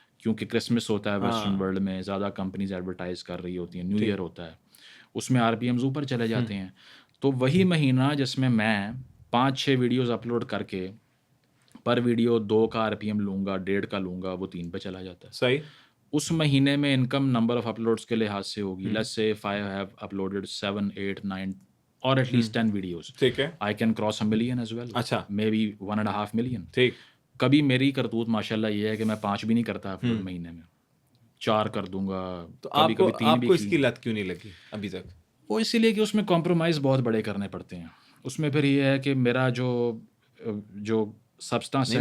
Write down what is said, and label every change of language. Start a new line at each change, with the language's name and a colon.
Urdu: کیونکہ کرسمس ہوتا ہے ویسٹرن ورلڈ میں، زیادہ کمپنیز ایڈورٹائز کر رہی ہوتی ہیں. نیو ایئر ہوتا ہے، اس میں RPMs اوپر چلے جاتے ہیں. تو وہی مہینہ جس میں 5-6 ویڈیوز اپلوڈ کر کے پر ویڈیو 2 کا RPM لوں گا، 1.5 کا لوں گا، وہ 3 پہ چلا جاتا ہے. صحیح. اس مہینے میں انکم نمبر آف اپلوڈس کے لحاظ سے ہوگی. Let's say
English: if I have uploaded 7, 8, 9 or at least 10 videos,
Urdu: ٹھیک ہے.
English: I can cross a million as well.
Urdu: اچھا.
English: Maybe 1.5 million.
Urdu: ٹھیک. کبھی میری کرتوت ماشاءاللہ یہ ہے کہ میں 5 بھی نہیں کرتا اپلوڈ مہینے میں، 4 کر دوں گا. تو کبھی کبھی 3 بھی آپ کو اس کی لت کیوں نہیں لگی ابھی تک؟ وہ اسی لیے کہ اس میں کمپرومائز بہت بڑے کرنے پڑتے ہیں. اس میں پھر یہ ہے کہ میرا جو سبسٹانس ہے،